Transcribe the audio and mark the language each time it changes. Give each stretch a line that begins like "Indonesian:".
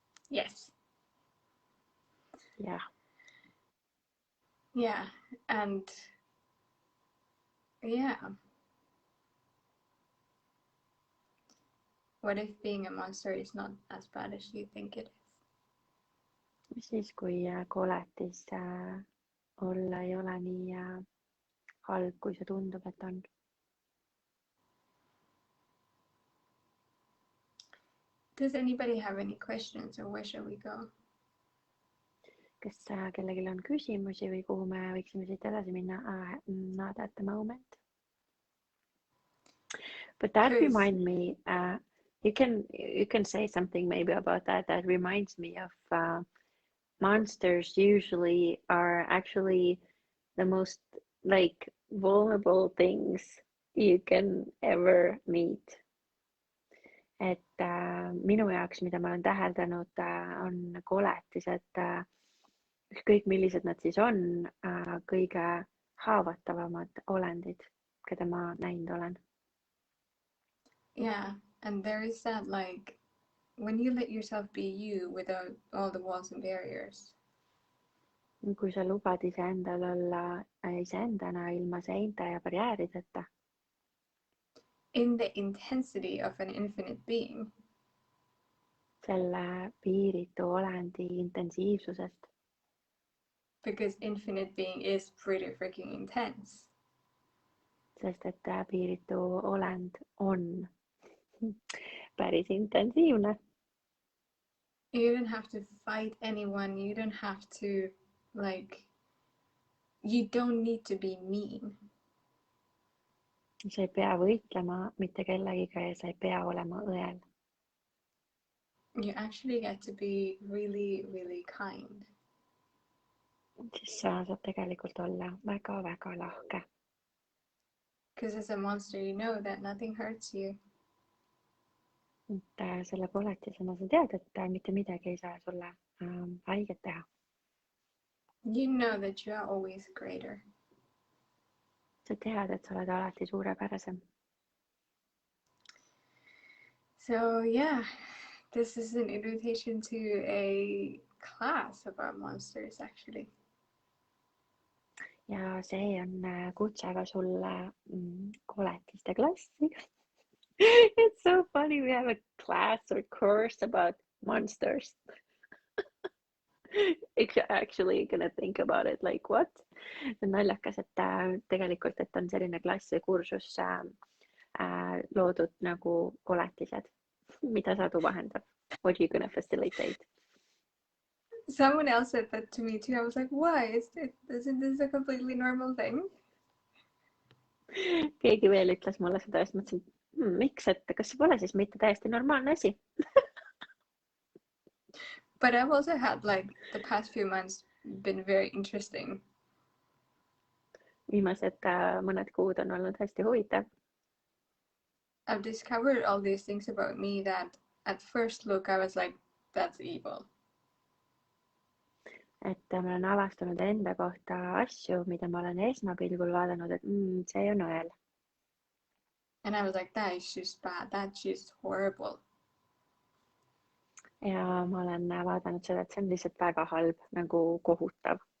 English: Yes. Yeah. Yeah, and yeah. What if being a monster is not as bad as you think it is?
Estonian: Siis kui koletis olla ei ole nii halb, kui see tundub, et on.
English: Does anybody have any questions or where shall we go?
Estonian: Kas kellelgi on küsimusi või kuhu me võiksime siit edasi minna?
English: Not at the moment. But that reminds me, you can say something maybe about that. That reminds me of monsters usually are actually the most like vulnerable things you can ever meet.
Estonian: Et minu jaoks, mida ma olen täheldanud, on koletised, ükskõik millised nad siis on, kõige haavatavamad olendid, keda ma näinud olen.
English: Yeah, and there is that like when you let yourself be you without all the walls and barriers.
Estonian: Kui sa lubad iseendal olla iseendana ilma seinte ja barjäärideta.
English: In the intensity of an infinite being.
Estonian: Selle piiritu olendi intensiivsusest.
English: Because infinite being is pretty freaking intense.
Estonian: Sest et piiritu olend on päris intensiivne.
English: You don't have to fight anyone. You don't have to you don't need to be mean.
Estonian: Sa ei pea võitlema mitte kellegiga ja sa ei pea olema õel.
English: You actually get to be really, really kind.
Estonian: Siis sa saad tegelikult olla väga, väga lahke.
English: Because as a monster you know that nothing hurts you.
Estonian: Selle koletisena sa tead, et mitte midagi ei saa sulle haiget teha.
English: You know that you are always greater.
Estonian: Sa tead, et sa oled alati suurepärasem.
English: So yeah, this is an invitation to a class about monsters actually.
Estonian: Ja see on kutse ka sulle koletiste klassi.
English: It's so funny, we have a class or course about monsters. Actually gonna think about it, like what?
Estonian: Naljakas, et tegelikult, et on selline klass või kursus loodud nagu koletised, mida Satu vahendab.
English: What are you gonna facilitate? Someone else said that to me too. I was like, why? Isn't this a completely normal thing?
Estonian: Keegi veel ütles mulle seda ja siis mõtlesin, miks, et kas see pole siis mitte täiesti normaalne asi?
English: But I've also had the past few months been very interesting.
Estonian: Viimased mõned kuud on olnud hästi huvitav.
English: I've discovered all these things about me that at first look I was like, that's evil.
Estonian: Et ma olen avastanud enda kohta asju, mida ma olen esmapilgul vaadanud, et see on õel.
English: And I was like, that is just bad, that's just horrible.
Estonian: Ja ma olen vaadanud seda, et see on lihtsalt väga halb, nagu kohutav.